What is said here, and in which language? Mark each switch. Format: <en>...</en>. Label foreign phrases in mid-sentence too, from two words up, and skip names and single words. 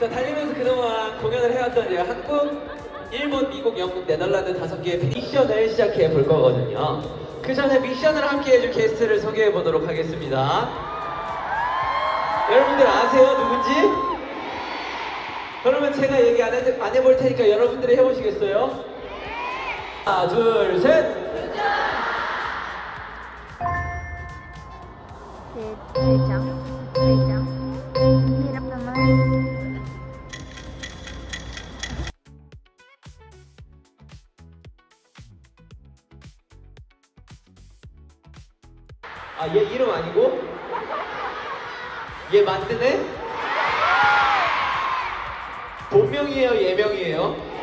<ko>자, 달리면서 그동안 공연을 해왔던 이제 한국, 일본, 미국, 영국, 네덜란드 5개의 미션을 시작해 볼 거거든요. 그 전에 미션을 함께 해줄 게스트를 소개해 보도록 하겠습니다. 여러분들 아세요? 누군지? 그러면 제가 얘기 안 해볼 테니까 여러분들이 해보시겠어요? 하나, 둘, 셋! Treyjang.</ko> <tl>Hirap naman.</tl> <ko>아, 얘 이름 아니고? 얘 만드네? 본명이에요, 예명이에요?</ko>